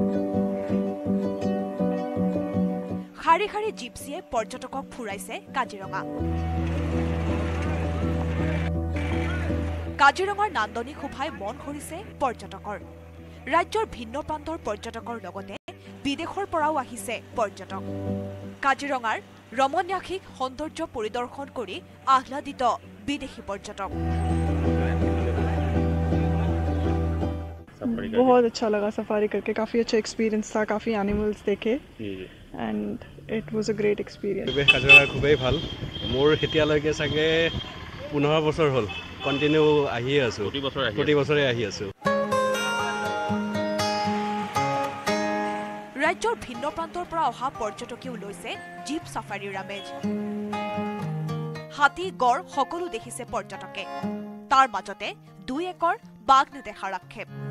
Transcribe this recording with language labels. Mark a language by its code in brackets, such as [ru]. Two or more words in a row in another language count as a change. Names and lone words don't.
[as] খাৰি খাৰি জিপচিয়ে পৰ্যটকক ফুৰাইছে কাজিৰঙা কাজিৰঙাৰ নান্দনিক শোভাই মন কৰিছে পৰ্যটকৰ ৰাজ্যৰ ভিন্ন প্ৰান্তৰ পৰ্যটকৰ লগতে বিদেশৰ পৰাও আহিছে পৰ্যটক কাজিৰঙাৰ ৰমণীয়াসিক সৌন্দৰ্য পৰিদৰ্শন কৰি আহ্লাদিত বিদেশী পৰ্যটক [hi] बहुत अच्छा लगा सफारी करके काफ़ी अच्छा एक्सपीरियंस था काफ़ी एनिमल्स देखे [en] and it was a great experience [as] কাজিৰঙা খুবেই ভাল মোৰ এতিয়ালৈকে চাগে 15 বছৰ হ'ল কন্টিনিউ আহি আছো প্ৰতি বছৰে আহি আছো ৰাজ্যৰ ভিন্ন প্ৰান্তৰ পৰা অহা পৰ্যটকেও লৈছে জীপ সাফাৰীৰ আমেজ হাতী গড় সকলো দেখিছে পৰ্যটকে তাৰ মাজতে দুই একৰ বাঘ নেদেখাৰ আক্ষেপ